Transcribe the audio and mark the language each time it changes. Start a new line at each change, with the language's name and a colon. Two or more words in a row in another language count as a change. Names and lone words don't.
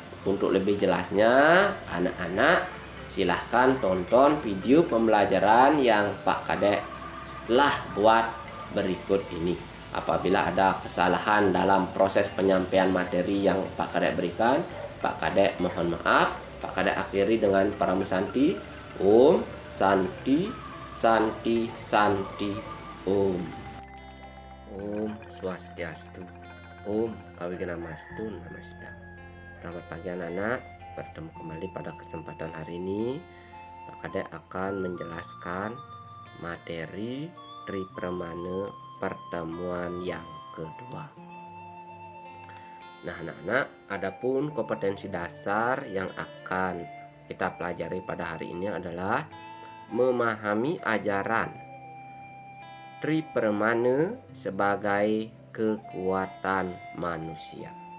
Indonesian: Untuk lebih jelasnya, anak-anak silahkan tonton video pembelajaran yang Pak Kadek telah buat berikut ini. Apabila ada kesalahan dalam proses penyampaian materi yang Pak Kadek berikan, Pak Kadek mohon maaf. Pak Kadek akhiri dengan Paramusanti.
Sanskrit: Om Santi Santi Santi Om. Om Swastiastu. Om Awigamastu Nama Sidam.
Indonesian: Selamat pagi anak-anak, bertemu kembali pada kesempatan hari ini. Pak Kadek akan menjelaskan materi Tri Permana pertemuan yang kedua. Nah anak-anak, adapun kompetensi dasar yang akan kita pelajari pada hari ini adalah memahami ajaran Tri Permana sebagai kekuatan manusia.